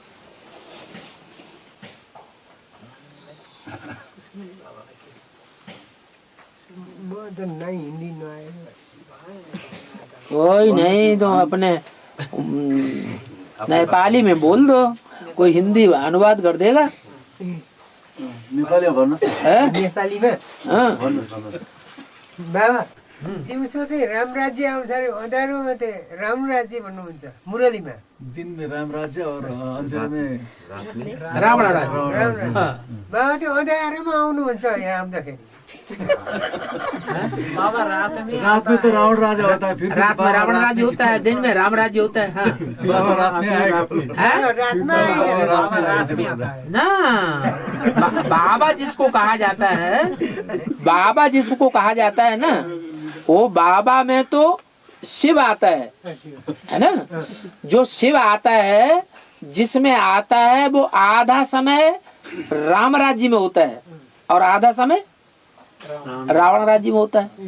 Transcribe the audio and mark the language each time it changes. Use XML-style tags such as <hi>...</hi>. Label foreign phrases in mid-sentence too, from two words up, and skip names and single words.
<hi>कोई नहीं तो अपने नेपाली में बोल दो, कोई हिंदी अनुवाद कर देगा।</hi> <ne>नेपाली भन्नुहोस्</ne> <hi>है?</hi> <ne>नेपालीमा</ne> <hi>हाँ।</hi> <ne>बाबा दिउँसो चाहिँ राम राज्य आउँछ अरे, अँध्यारोमा चाहिँ राम राज्य भन्नुहुन्छ मुरलीमा।</ne> <hi>दिन में राम राज्य और अंधेरे में रावण राज्य।</hi> <ne>राम राज्य बाबा त्यो अँध्यारोमा आउनुहुन्छ यहाँ आउँदाखेरि।</ne> <hi>रात में तो रावण राजा होता है, फिर भी रात में बाबा रावण रात राज्य में होता है, दिन में राम राज्य होता है। हाँ। बाबा रात में आएगा। है?</hi> <ne>रातमा आइहाल्छ।</ne> <hi>ना बाबा जिसको कहा जाता है, बाबा जिसको कहा जाता है ना, वो बाबा में तो शिव आता है ना। जो शिव आता है, जिसमें आता है वो आधा समय राम राज्य में होता है और आधा समय रावण राज्य में होता है।</hi>